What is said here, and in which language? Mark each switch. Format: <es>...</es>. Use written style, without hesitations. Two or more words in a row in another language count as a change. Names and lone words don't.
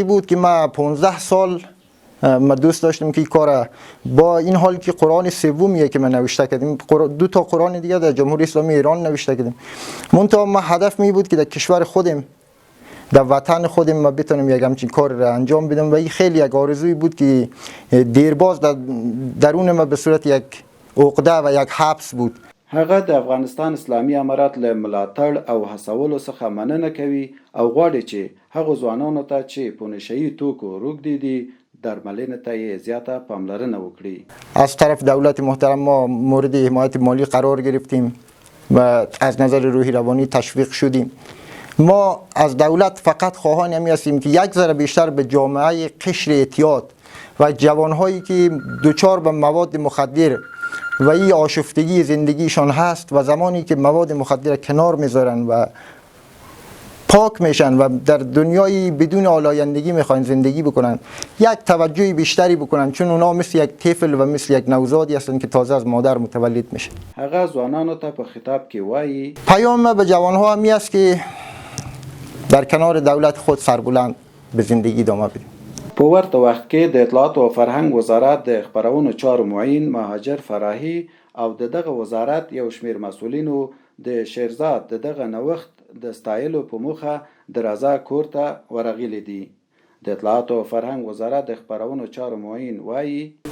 <fa>بود که ما 15 سال ما دوست داشتیم که این کار با این حال که قرآن سومیه که ما نوشته کردیم، 2 تا قرآن دیگه در جمهوری اسلامی ایران نوشته کردیم، منتها ما هدف می بود که در کشور خودم در وطن خودم ما بتونیم یک همچین کار را انجام بدم و این خیلی یک آرزوی بود که دیرباز درون ما به صورت یک عقده و یک حبس بود.</fa> <ps>هغه د افغانستان اسلامي امارت له ملاتړ او هڅولو څخه مننه کوي او غواړي چې هغو ځوانانو ته چې په نشه یي توکو روږدي دي درملنې ته یې زیاته پاملرنه وکړي.</ps> <fa>از طرف دولت محترم ما مورد حمایت مالی قرار گرفتیم و از نظر روحی روانی تشویق شدیم. ما از دولت فقط خواهان همی هستیم که یک ذره بیشتر به جامعه قشر اعتیاد و جوانهایی که دچار به مواد مخدر و این آشفتگی زندگیشان هست و زمانی که مواد مخدر کنار میذارن و پاک میشن و در دنیای بدون آلایندگی میخواین زندگی بکنن، یک توجهی بیشتری بکنن، چون اونا مثل یک طفل و مثل یک نوزادی هستن که تازه از مادر متولد میشه.</fa> <ps>هغه ځوانانو ته په خطاب کې وایي</ps> <fa>پیام به جوانها همی است که در کنار دولت خود سربلند به زندگی ادامه بدیم.</fa> <ps>په ورته وخت کې د اطلاعات او فرهنګ وزارت د خپرونو چارو معین مهاجر فراهي او دغه وزارت یو شمیر مسؤلینو د شیرزاد دغه نوښت د ستایلو په موخه د رضا کور ته ورغلي دي. د اطلاعات او فرهنګ وزارت د خپرونو چارو معین وایي</ps>